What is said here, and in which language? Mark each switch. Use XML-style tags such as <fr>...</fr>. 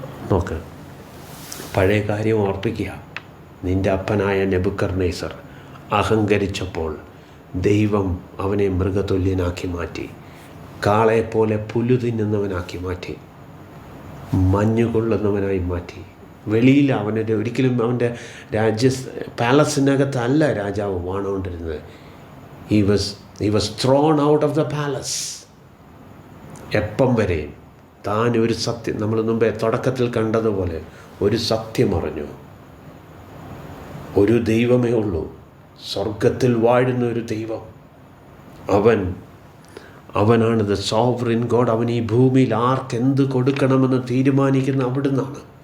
<ml>നോക്ക്, പഴയ കാര്യം ഓർപ്പിക്കുക. നിൻ്റെ അപ്പനായ നെബൂഖദ്നേസർ അഹങ്കരിച്ചപ്പോൾ ദൈവം അവനെ മൃഗതുല്യനാക്കി മാറ്റി, കാളയെപ്പോലെ പുല്ലു തിന്നുന്നവനാക്കി മാറ്റി, മഞ്ഞുകൊള്ളുന്നവനായി മാറ്റി. വെളിയിൽ ഒരിക്കലും അവൻ്റെ പാലസിനകത്തല്ല രാജാവ് വാണുകൊണ്ടിരുന്നത്.</ml> <en>he was thrown out of the palace.</en> <ml>എപ്പം വരെയും താൻ ഒരു സത്യം, നമ്മൾ മുമ്പേ തുടക്കത്തിൽ കണ്ടതുപോലെ ഒരു സത്യം അറിഞ്ഞു. ഒരു ദൈവമേ ഉള്ളൂ, സ്വർഗത്തിൽ വാഴുന്ന ഒരു ദൈവം, അവനാണ് ദ സോവറിൻ ഗോഡ്. അവൻ ഈ ഭൂമിയിൽ ആർക്കെന്ത് കൊടുക്കണമെന്ന് തീരുമാനിക്കുന്ന അവിടുന്നാണ്.</ml>